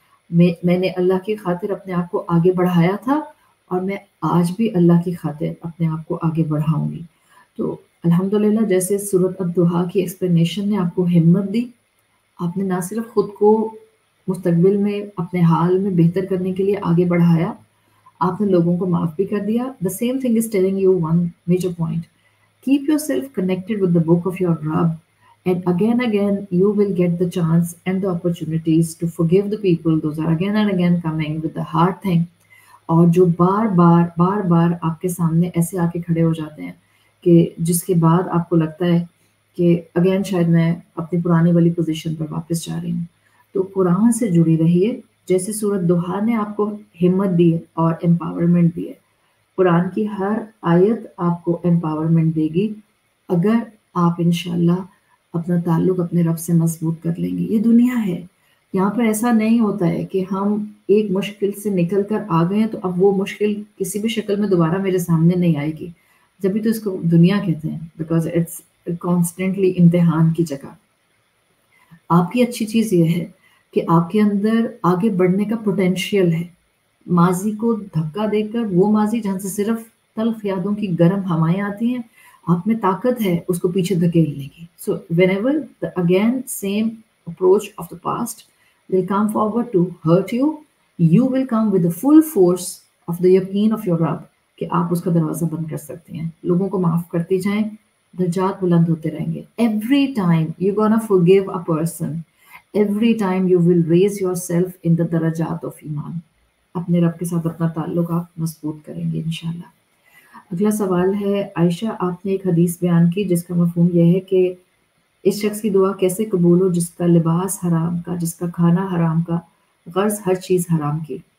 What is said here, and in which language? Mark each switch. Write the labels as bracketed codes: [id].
[ur] میں نے اللہ کی خاطر اپنے آپ کو آگے بڑھایا تھا اور میں آج بھی اللہ کی خاطر اپنے آپ کو آگے بڑھاؤں گی. تو الحمدللہ جیسے سورۃ الضحیٰ کی ایکسپلینیشن نے آپ کو ہمت دی، آپ نے نہ صرف خود کو مستقبل میں اپنے حال میں بہتر کرنے کے لیے آگے بڑھایا، آپ نے لوگوں کو معاف بھی کر دیا. [en] The same thing is telling you one major point. Keep yourself connected with the book of your Rabb, and again you will get the chance and the opportunities to forgive the people. Those are again and again coming with the hard thing. [ur] اور جو بار بار آپ کے سامنے ایسے آ کے کھڑے ہو جاتے ہیں کہ جس کے بعد آپ کو لگتا ہے کہ اگین شاید میں اپنی پرانی والی پوزیشن پر واپس جا رہی ہوں. تو قرآن سے جڑی رہیے. جیسے سورۃ ضحیٰ نے آپ کو ہمت دی ہے اور امپاورمنٹ دی ہے، قرآن کی ہر آیت آپ کو امپاورمنٹ دے گی اگر آپ انشاءاللہ اپنا تعلق اپنے رب سے مضبوط کر لیں گے. یہ دنیا ہے، یہاں پر ایسا نہیں ہوتا ہے کہ ہم ایک مشکل سے نکل کر آ گئے ہیں تو اب وہ مشکل کسی بھی شکل میں دوبارہ میرے سامنے نہیں آئے گی. جبھی تو اس کو دنیا کہتے ہیں، [en] because it's constantly [ur] امتحان کی جگہ. آپ کی اچھی چیز یہ ہے کہ آپ کے اندر آگے بڑھنے کا پوٹینشیل ہے. ماضی کو دھکا دے کر، وہ ماضی جہاں سے صرف تلخ یادوں کی گرم ہوائیں آتی ہیں، آپ میں طاقت ہے اس کو پیچھے دھکیلنے کی. [en] so whenever again same approach of the past will come forward to hurt you, you will come with the full force of the yaqeen of your Rabb [ur] کہ آپ اس کا دروازہ بند کر سکتے ہیں. لوگوں کو معاف کرتے جائیں، درجات بلند ہوتے رہیں گے. [en] Every time you're gonna forgive a person, every time you will raise yourself in the darajat of iman. [ur] اپنے رب کے ساتھ اپنا تعلق آپ مضبوط کریں گے انشاءاللہ. اگلا سوال ہے عائشہ، آپ نے ایک حدیث بیان کی جس کا مفہوم یہ ہے کہ اس شخص کی دعا کیسے قبول ہو جس کا لباس حرام کا، جس کا کھانا حرام کا، غرض ہر چیز حرام کی.